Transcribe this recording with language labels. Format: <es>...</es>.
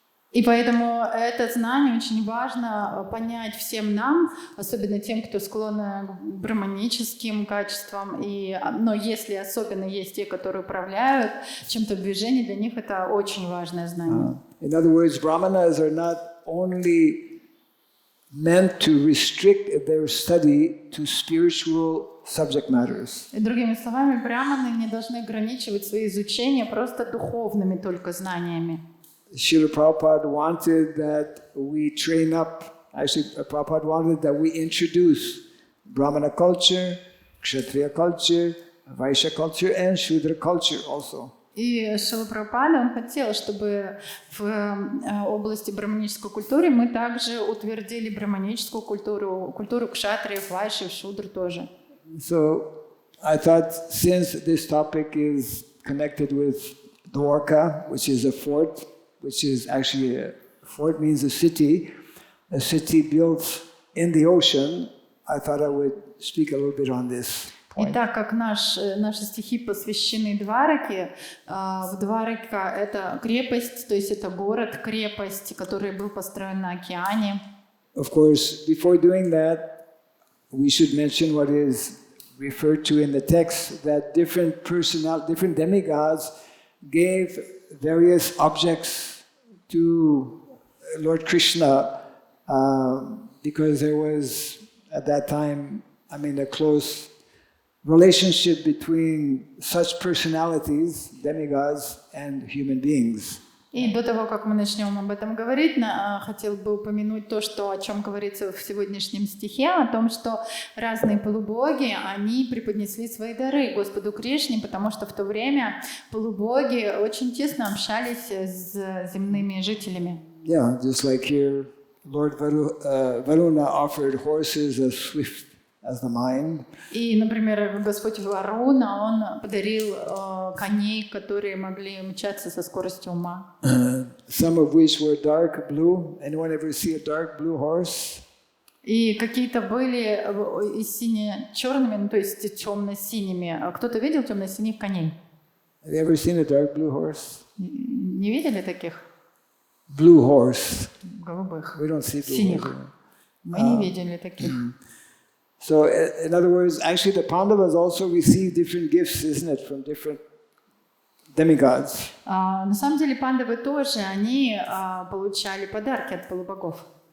<ru>И поэтому это знание очень важно понять всем нам, особенно тем, кто склонен к браманическим качествам. Но если особенно есть те, которые управляют чем-то в движении, для них это очень важное знание.</ru> <en>In other words, Brahmanas are not only meant to restrict their study to spiritual subject matters.</en> <ru>И другими словами, браманы не должны ограничивать свои изучения просто духовными только знаниями.</ru> <en>Srila Prabhupada wanted that we train up, actually Prabhupada wanted that we introduce Brahmana culture, Kshatriya culture, Vaishya culture and Shudra culture also.</en> <ru>И Шрила Прабхупада, он хотел, чтобы в области браманической культуры мы также утвердили браманическую культуру, культуру кшатриев, вайшев, шудр тоже.</ru> <en>So I thought since this topic is connected with Dwarka, which is a fort, which is actually a fort means a city built in the ocean, I thought I would speak a little bit on this point.</en> <ru>И так как наши стихи посвящены Двараке, в Дварака это крепость, то есть это город-крепость, который был построен на океане.</ru> <en>Of course, before doing that, we should mention what is referred to in the text, that different demigods gave various objects to Lord Krishna because there was, at that time, a close relationship between such personalities, demigods, and human beings.</en> <ru>И до того, как мы начнем об этом говорить, хотел бы упомянуть то, о чем говорится в сегодняшнем стихе, о том, что разные полубоги, они преподнесли свои дары Господу Кришне, потому что в то время полубоги очень тесно общались с земными жителями.</ru> <en>Yeah, just like here, Lord Varuna offered horses as swift as the mind.</en> <ru>И, например, Господь Варуна, он подарил коней, которые могли мчаться со скоростью ума.</ru> <en>Some of which were dark blue. Anyone ever see a dark blue horse?</en> <ru>И какие-то были и сине-черными, то есть темно-синими. Кто-то видел темно-синих коней?</ru> <en>Have you ever seen a dark blue horse?</en> <ru>Не видели таких?</ru> <en>Blue horse.</en> <ru>Голубых.</ru> <en>We don't see blue</en> <ru>Синих.</ru> <en>horse.</en> <ru>Мы не видели таких.</ru> <en>So, in other words, actually the Pandavas also received different gifts, isn't it, from different demigods.</en> <ru>На самом деле пандавы тоже, они получали подарки от полубогов.</ru>